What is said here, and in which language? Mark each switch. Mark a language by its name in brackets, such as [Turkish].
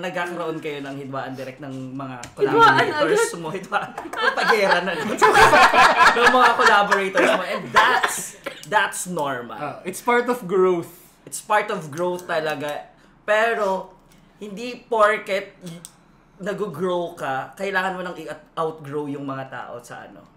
[Filipino] Nagkakaroon kayo ng hidwaan direct ng mga collaborators mo. Hidwaan. Pagera na. ng mga collaborators mo. [English] And that's normal. It's part of growth. It's part of growth talaga. [Filipino] Pero, hindi porket nag-grow ka, kailangan mo nang i-outgrow yung mga tao sa